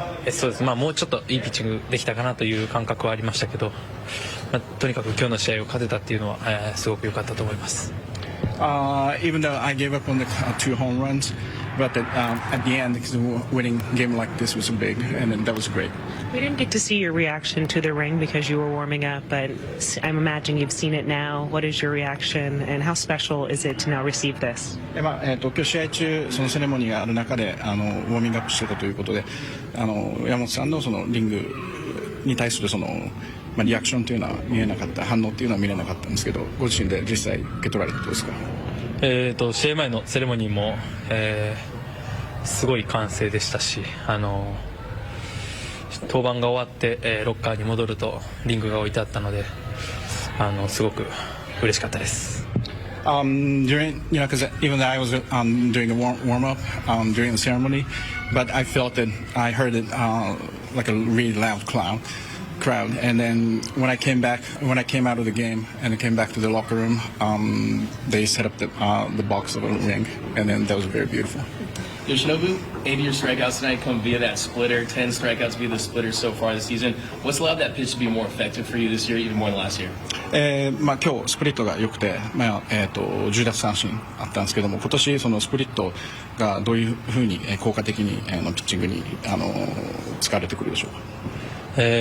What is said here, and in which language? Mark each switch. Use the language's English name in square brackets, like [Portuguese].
[Japanese] そうです、もうちょっといいピッチングできたかなという感覚はありましたけど、とにかく今日の試合を勝てたっていうのは、すごく良かったと思います。 [English] Even though I gave up on the 2 home runs, but at the end, because winning a game like this was big, and that was great. We didn't get to see your reaction to the ring because you were warming up, but I'm imagining you've seen it now. What is your reaction, and how special is it to now receive this? [Japanese] 今日試合中そのセレモニーがある中でウォーミングアップしてたということで、山本さんのそのリングに対するそのリアクションというのは見えなかった、反応というのは見れなかったんですけど、ご自身で実際受け取られてどうですか？試合前のセレモニーも、すごい歓声でしたし、登板が終わって、ロッカーに戻るとリングが置いてあったので、すごく嬉しかったです。 [English] During, because even though I was doing a warm up during the ceremony, but I felt that I heard it like a really loud crowd, and then when I came out of the game and I came back to the locker room, they set up the box of a ring, and then that was very beautiful. Yoshinobu, 8 of your strikeouts tonight come via that splitter, 10 strikeouts via the splitter so far this season. What's allowed that pitch to be more effective for you this year, even more than last year? [Japanese] 今日スプリットが良くて、10奪三振あったんですけども、今年そのスプリットがどういうふうに効果的にピッチングに使われてくるでしょうか？